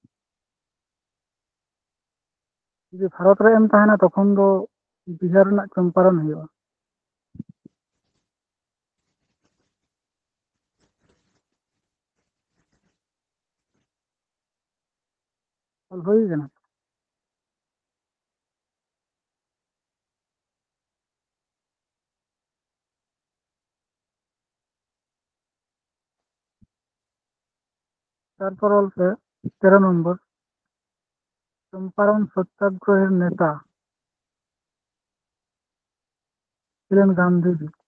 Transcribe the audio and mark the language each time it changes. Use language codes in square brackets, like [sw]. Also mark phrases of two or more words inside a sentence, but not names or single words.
[sat] ᱡᱩᱫᱤ ᱵᱷᱟᱨᱚᱛ ᱨᱮ ᱮᱢ ᱛᱟᱦᱮᱱᱟ ᱛᱚᱠᱷᱚᱱ ᱫᱚ ᱵᱤᱦᱟᱨ ᱨᱮᱱᱟᱜ ᱪᱚᱢᱯᱟᱨᱚᱱ ᱦᱩᱭᱩᱜᱼᱟ। ᱚᱞ ᱦᱩᱭ ᱠᱟᱱᱟ? [bn] তারপর বলছে 13 নম্বর চম্পারণ সত্যাগ্রহের নেতা ছিলেন গান্ধীজি।